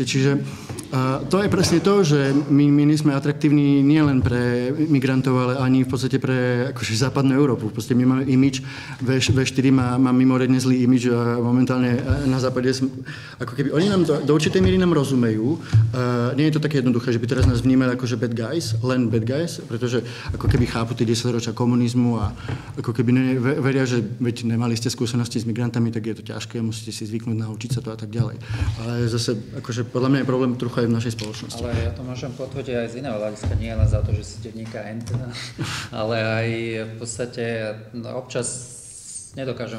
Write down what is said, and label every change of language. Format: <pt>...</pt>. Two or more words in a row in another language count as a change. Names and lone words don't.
<sk>Čiže to je presne to, že my nie sme atraktívni nielen pre migrantov, ale ani v podstate pre akože západnú Európu. V podstate my máme imidž, V4 má mimoriadne zlý imidž a momentálne na západe ako keby oni nám do určitej miery nám rozumejú. Nie je to také jednoduché, že by teraz nás vnímali ako že</sk> <en>bad guys,</en> <sk>len</sk> <en>bad guys,</en> <sk>pretože ako keby chápu tie 10 ročia komunizmu a ako keby veria, že veď nemali ste skúsenosti s migrantami, tak je to ťažké, musíte si zvyknúť, naučiť sa to a tak ďalej. Ale zase akože podľa mňa je problém trochu aj v našej spoločnosti. Ale ja to môžem potvrdiť aj z iného hľadiska, nie len za to, že si denníka N, ale aj v podstate občas nedokážem</sk>